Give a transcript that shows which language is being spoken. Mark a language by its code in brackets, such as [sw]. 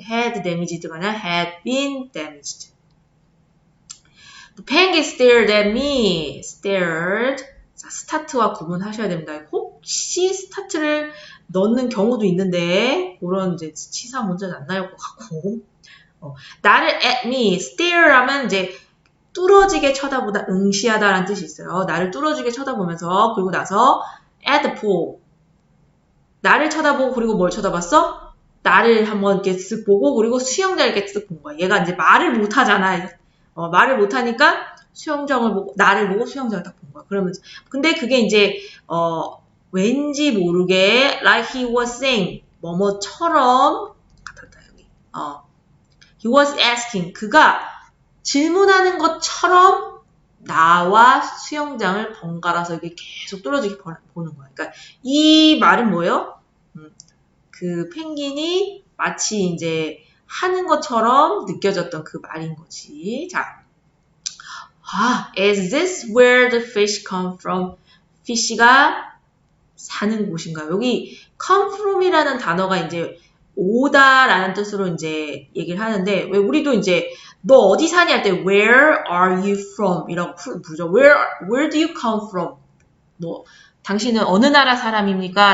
[en] had damaged가 아니라 had been damaged. The penguin stared at me. stared. [ko] 자, 스타트와 구분하셔야 됩니다. 혹시 스타트를 넣는 경우도 있는데 그런 이제 치사 문제는 안 나올 것 같고 나를 at me, stare 하면 이제 뚫어지게 쳐다보다, 응시하다라는 뜻이 있어요. 나를 뚫어지게 쳐다보면서 그리고 나서 [en] at the pool. [ko] 나를 쳐다보고 그리고 뭘 쳐다봤어? 나를 한번 이렇게 쓱 보고 그리고 수영장을 이렇게 쓱 본 거야. 얘가 이제 말을 못 하잖아. 말을 못 하니까 수영장을 보고 나를 보고 수영장을 딱 본 거야. 그러면 근데 그게 이제 왠지 모르게 [en] like he was saying [ko] 뭐뭐처럼 같았다 여기. [en] he was asking [ko] 그가 질문하는 것처럼 나와 수영장을 번갈아서 이게 계속 뚫어지게 보는 거야. 그러니까 이 말은 뭐예요? 그 펭귄이 마치 이제 하는 것처럼 느껴졌던 그 말인 거지. [en] 자, is this where the fish come from? [ko] fish가 사는 곳인가요? 여기 come from이라는 단어가 이제 오다라는 뜻으로 이제 얘기를 하는데 왜 우리도 이제 너 어디 사냐 할 때 [en] where are you from? [ko] 이라고 부르죠. [en] Where do you come from? [ko] 뭐 당신은 어느 나라 사람입니까?